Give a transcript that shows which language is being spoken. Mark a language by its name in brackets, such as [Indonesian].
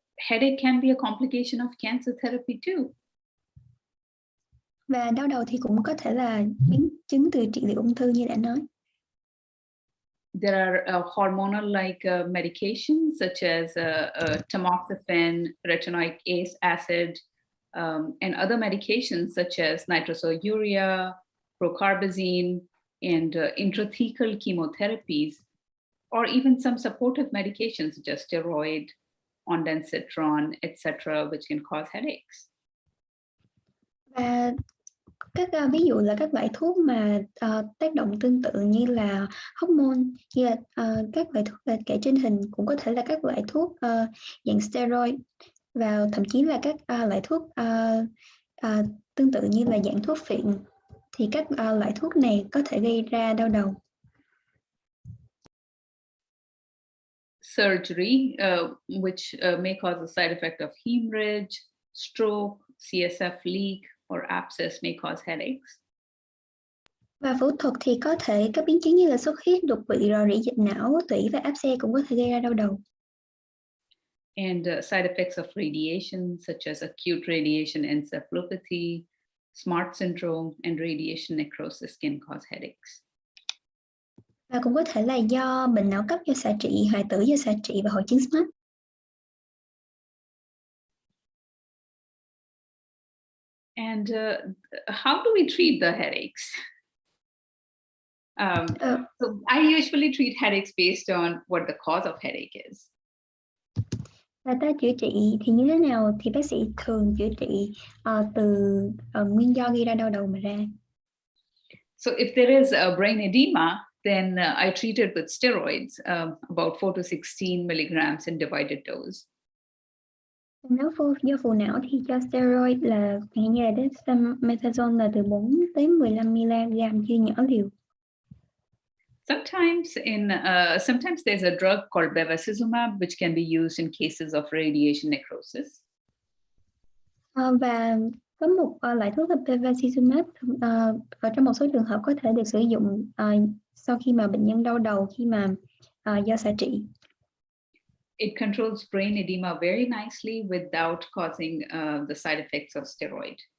[English] Headache can be a complication of cancer therapy too. [Vietnamese] Và đau đầu thì cũng có thể là biến chứng từ trị liệu ung thư như đã nói. [English] There are hormonal-like medications such as tamoxifen, retinoic acid, and other medications such as nitrosourea, procarbazine, and intrathecal chemotherapies, or even some supportive medications such as steroid, ondansetron, etc., which can cause headaches. [Vietnamese] Và các ví dụ là các loại thuốc mà tác động tương tự như là hormone, như là các loại thuốc kể trên hình cũng có thể là các loại thuốc dạng steroid, và thậm chí là các loại thuốc tương tự như là dạng thuốc phiện, thì các loại thuốc này có thể gây ra đau đầu. [English] Surgery, which may cause a side effect of hemorrhage, stroke, CSF leak, or abscess may cause headaches. [Vietnamese] Và phẫu thuật thì có thể các biến chứng như là xuất huyết, đột quỵ, rò rỉ dịch não, tủy và áp xe cũng có thể gây ra đau đầu. [English] And side effects of radiation, such as acute radiation encephalopathy, SMART syndrome, and radiation necrosis can cause headaches. [Vietnamese] Và cũng có thể là do bệnh não cấp do xạ trị, hoại tử do xạ trị và hội chứng SMART. [English] And how do we treat the headaches? So I usually treat headaches based on what the cause of headache is. [Vietnamese] Và ta chữa trị thì như thế nào? Thì bác sĩ thường chữa trị từ nguyên do gây ra đau đầu mà ra. [English] So if there is a brain edema, then I treat it with steroids, about 4 to 16 milligrams in divided dose. [Vietnamese] Nếu do phù não thì cho steroid là như là dexamethasone là từ 4 tới 15 mg chia nhỏ liều. [English] Sometimes there's a drug called bevacizumab, which can be used in cases of radiation necrosis. [Vietnamese] Và có một loại thuốc là bevacizumab ở trong một số trường hợp có thể được sử dụng sau khi mà bệnh nhân đau đầu khi mà do xạ trị. [English] It controls brain edema very nicely without causing the side effects of steroid.